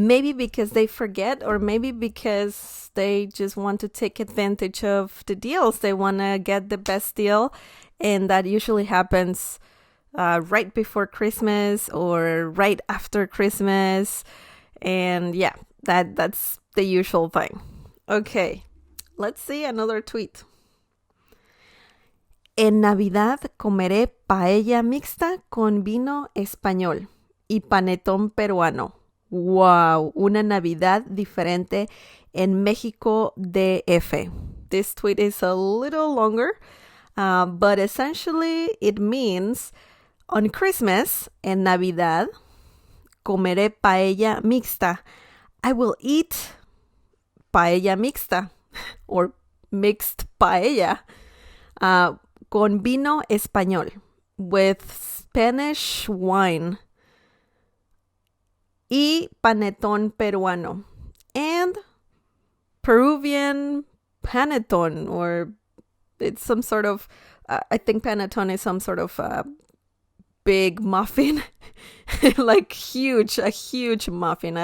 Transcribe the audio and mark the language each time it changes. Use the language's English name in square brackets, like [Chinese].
[English] Maybe because they forget, or maybe because they just want to take advantage of the deals. They want to get the best deal. And that usually happens right before Christmas or right after Christmas. And yeah, that's the usual thing. Okay, let's see another tweet. [Spanish] En Navidad comeré paella mixta con vino español y panetón peruano. Wow, una Navidad diferente en México DF. [English] This tweet is a little longer, but essentially it means on Christmas, [Spanish] en Navidad, Comeré paella mixta. [English] I will eat paella mixta or mixed paella [Spanish] con vino español [English] with Spanish wine [Spanish] y panetón peruano [English] and Peruvian panetón, or it's some sort of I think panetone is some sort of big muffin, like a huge muffin.